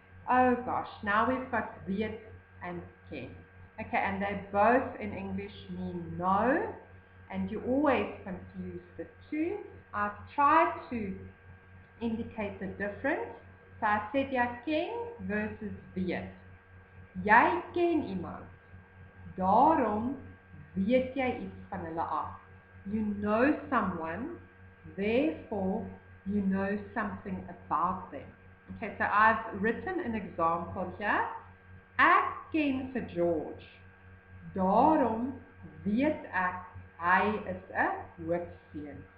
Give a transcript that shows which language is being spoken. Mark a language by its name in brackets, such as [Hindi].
[English] Oh gosh, now we've got weet and ken. Okay, and they both in English mean know, and you always confuse the two. I've tried to indicate the difference. So I said jy ken versus weet. [Afrikaans] Jy ken iemand. Daarom weet jy iets van hulle af. [English] You know someone, therefore you know something about them. Okay, so I've written an example here. [Afrikaans] Ek ken vir George. Daarom weet ek hy is 'n hoofseun.